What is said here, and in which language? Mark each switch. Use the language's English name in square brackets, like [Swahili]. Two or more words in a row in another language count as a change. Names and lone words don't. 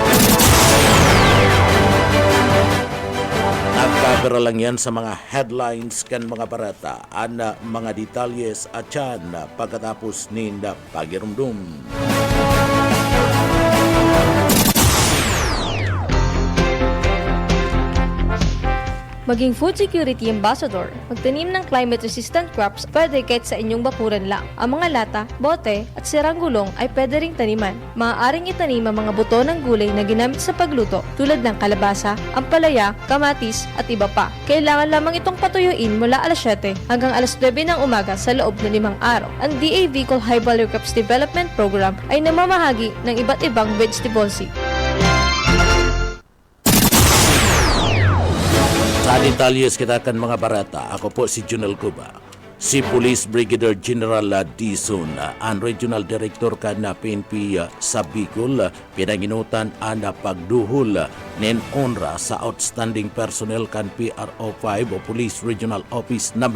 [Bikol] Nagkabira lang yan sa mga headlines kan mga barata ang mga detalyes at yan pagkatapos ni pagirumdum. [Filipino] Maging [English] food security ambassador, [Filipino] magtanim ng [English] climate-resistant crops [Filipino] pwede kahit sa inyong bakuran lang. Ang mga lata, bote at sirang gulong ay pwede ring taniman. Maaaring itanim ang mga buto ng gulay na ginamit sa pagluto tulad ng kalabasa, ampalaya, kamatis at iba pa. Kailangan lamang itong patuyuin mula alas 7 hanggang alas 9 ng umaga sa loob ng 5 araw. Ang DA Bicol High Value Crops Development Program ay namamahagi ng iba't ibang [English] vegetable seed. [Bikol] Sa detalyes kita kan mga barata, ako po si Junel Cuba. Si Police Brigadier General Dizon, ang Regional Director kan PNP sa Bicol, pinanginutan ang pagduhol nin honra sa [English] outstanding personnel [Bikol] kan PRO 5 o Police Regional Office No.